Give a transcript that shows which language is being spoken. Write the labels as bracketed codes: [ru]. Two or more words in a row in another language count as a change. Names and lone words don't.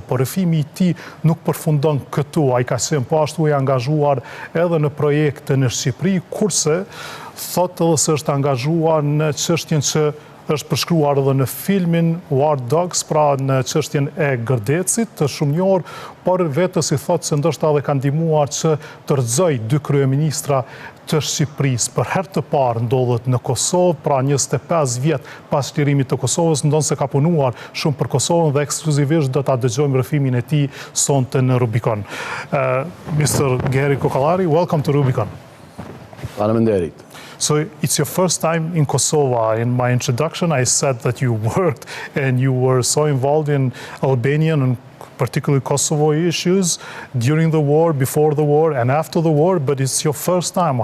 [sq] Por rrëfimi i tij nuk përfundon këtu, ai ka qenë po ashtu i angazhuar edhe në projekte në Shqipëri, kurse thotë edhe se është angazhuar në çështjen që është përshkruar edhe në filmin War Dogs, pra në çështjen e Gërdecit, të shumë njohur, por vetës i thotë se ndoshta edhe ka ndihmuar që të rrëzoj dy kryeministra të Shqipërisë. Për herë të parë ndodhet në Kosovë, pra 25 vjet pas çlirimit të Kosovës, ndonë se ka punuar shumë për Kosovën dhe ekskluzivisht do ta dëgjojmë rrëfimin e tij sonte në Rubicon. [en] Mr. Geri Kokalari, welcome to Rubicon. [sq] Faleminderit. [en] So it's your first time in Kosovo. In my introduction, I said that you worked and you were so involved in Albanian and particularly Kosovo issues during the war, before the war, and after the war, but it's your first time.